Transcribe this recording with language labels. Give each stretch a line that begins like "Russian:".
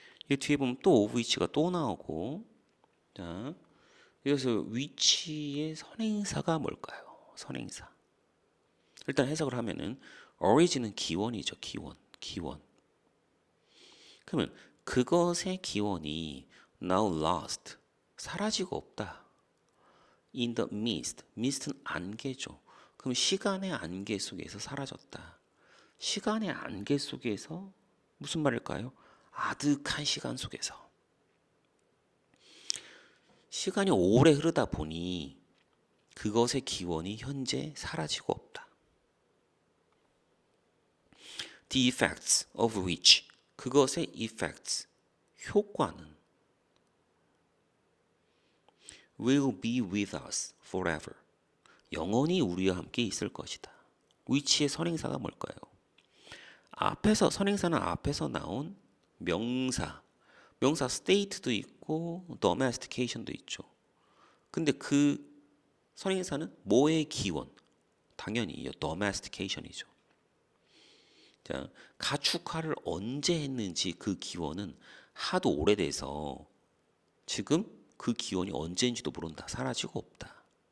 Korean: 이 뒤에 보면 또 of which가 또 나오고, 자, 여기서 which의 선행사가 뭘까요? 선행사. 일단 해석을 하면은 origin은 기원이죠. 기원. 그러면 그것의 기원이
English: now lost,
Korean: 사라지고 없다.
English: in the mist
Korean: 는 안개죠. 그럼 시간의 안개 속에서 사라졌다. 시간의 안개 속에서 무슨 말일까요? 아득한 시간 속에서. 시간이 오래 흐르다 보니 그것의 기원이 현재 사라지고 없다.
English: The effects of which,
Korean: 그것의
English: effects,
Korean: 효과는
English: will be with us forever,
Korean: 영원히 우리와 함께 있을 것이다. which의 선행사가 뭘까요? 앞에서, 선행사는 앞에서 나온 명사 state도 있고 domestication도 있죠. 근데 그 선행사는 뭐의 기원? 당연히 domestication이죠. 자, 가축화를 언제 했는지 그 기원은 하도 오래돼서 지금 그 기원이 언제인지도 모른다. 사라지고 없다.